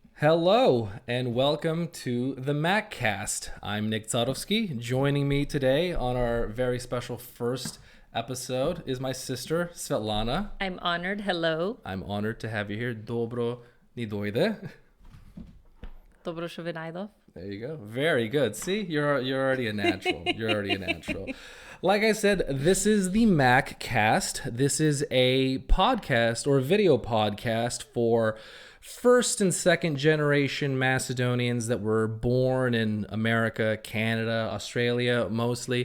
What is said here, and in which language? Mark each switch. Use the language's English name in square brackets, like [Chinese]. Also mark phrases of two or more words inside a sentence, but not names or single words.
[English] Hello and welcome to the Mak Cast. I'm Nick Zadowski. Joining me today on our very special first episode is my sister Svetlana. I'm honored. Hello. I'm honored to have you here. [Macedonian] Добро ни дојде. Добро што ви најдо. [English] There you go. Very good. See, you're already a natural. You're already a natural. Like I said, this is the Mak Cast. This is a podcast or a video podcast for first and second generation Macedonians that were born in America, Canada, Australia, mostly.